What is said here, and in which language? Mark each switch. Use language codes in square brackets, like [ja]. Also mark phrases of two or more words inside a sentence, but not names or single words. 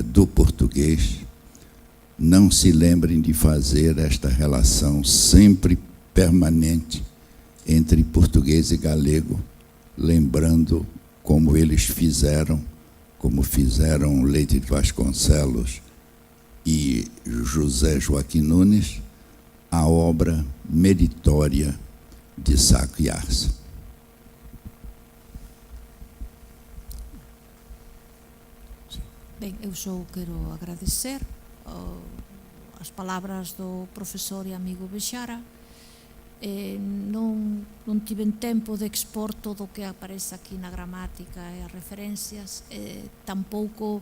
[pt] do português não se lembrem de fazer esta relação sempre permanente entre português e galego, lembrando como eles fizeram, como fizeram Leite de Vasconcelos e José Joaquim Nunes, a obra meritória de Sacco Arce. [gl] Ben, eu só quero agradecer as palabras do profesor e amigo Bechara. Non tiven tempo de expor todo o que aparece aquí na gramática e as referencias, tampouco